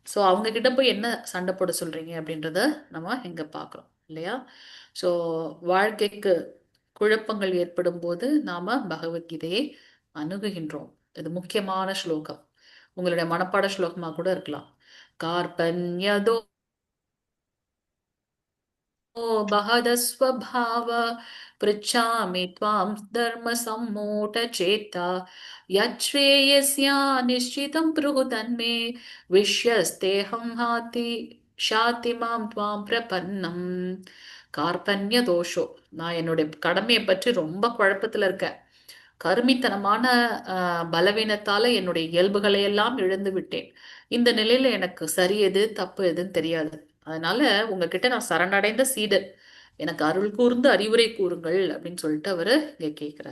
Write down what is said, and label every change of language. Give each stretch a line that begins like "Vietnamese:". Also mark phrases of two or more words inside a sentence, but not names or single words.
Tamil: ஸோ அவங்க கிட்ட போய் என்ன சண்டை போட சொல்றீங்க அப்படின்றத நம்ம இங்க பார்க்குறோம் இல்லையா? ஸோ வாழ்க்கைக்கு குழப்பங்கள் ஏற்படும் போது நாம பகவத்கீதையை அணுகுகின்றோம். இது முக்கியமான ஸ்லோகம். உங்களுடைய மனப்பாட ஸ்லோகமா கூட இருக்கலாம்.
Sanskrit: கார்பண்யதோ बहदस्वभाव पृच्छामि त्वां धर्मसम्मूढचेता यच्छ्रेयस्या निश्चितं ब्रूहि तन्मे विश्यस्तेऽहं हाति शाति मां त्वां प्रपन्नम्. कार्पण्य दोषो,
Tamil: நான் என்னுடைய கடமையை பற்றி ரொம்ப குழப்பத்துல இருக்கேன். கருமித்தனமான பலவீனத்தால என்னுடைய இயல்புகளை எல்லாம் இழந்து விட்டேன். இந்த நிலையில எனக்கு சரி எது தப்பு எதுன்னு தெரியாது. அதனால உங்ககிட்ட நான் சரணடைந்த சீடர், எனக்கு அருள் கூர்ந்து அறிவுரை கூறுங்கள் அப்படின்னு சொல்லிட்டு அவரு இங்க கேட்கிறார்.